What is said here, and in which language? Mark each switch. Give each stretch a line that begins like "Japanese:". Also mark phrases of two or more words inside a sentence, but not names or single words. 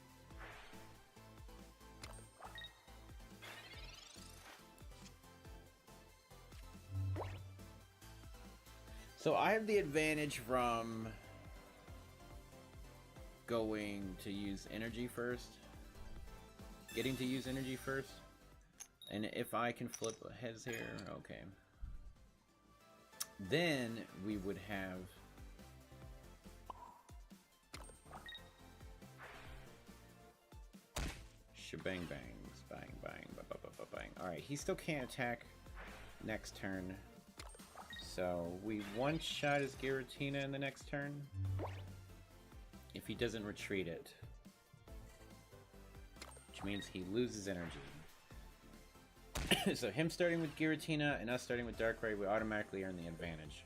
English: So I have the advantage from going to use energy first. Getting to use energy first. And if I can flip heads here, okay. Then we would have shebang bangs, bang bang, ba ba ba ba bang. Alright, he still can't attack next turn. So we one-shot his Giratina in the next turn. If he doesn't retreat it. Which means he loses energy. So him starting with Giratina and us starting with Darkrai, we automatically earn the advantage.